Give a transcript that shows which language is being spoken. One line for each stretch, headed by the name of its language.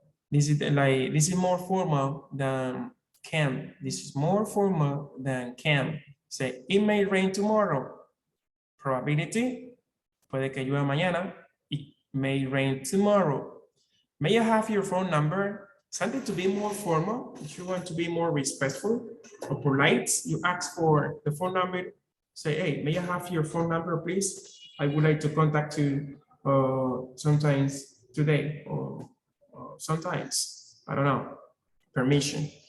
English: This is more formal than can. This is more formal than can. Say, it may rain tomorrow.
Spanish: Probability, puede que llueva mañana.
English: It may rain tomorrow. May I have your phone number? Something to be more formal. If you want to be more respectful or polite, you ask for the phone number. Say, hey, may I have your phone number, please? I would like to contact you sometimes today or sometimes, I don't know, permission.